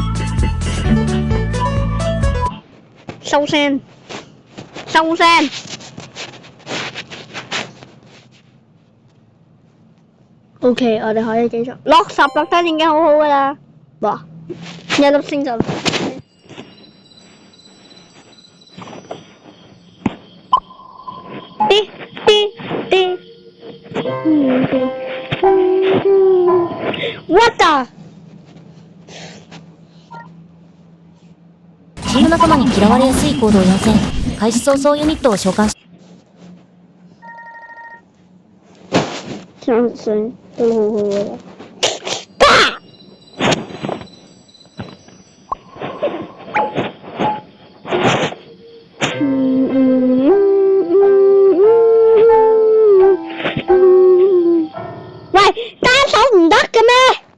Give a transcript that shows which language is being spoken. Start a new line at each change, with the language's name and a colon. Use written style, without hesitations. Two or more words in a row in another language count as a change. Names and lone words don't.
Cantonese: 收聲，收聲。OK， 我哋可以繼續。落10粒燈已經好好噶啦，哇，1粒星就。
English: What the？
Japanese: チーム仲間に嫌われやすい行動4選。開始早々ユニットを召喚し。
Cantonese: 相信都好好噶啦。唔得嘅咩？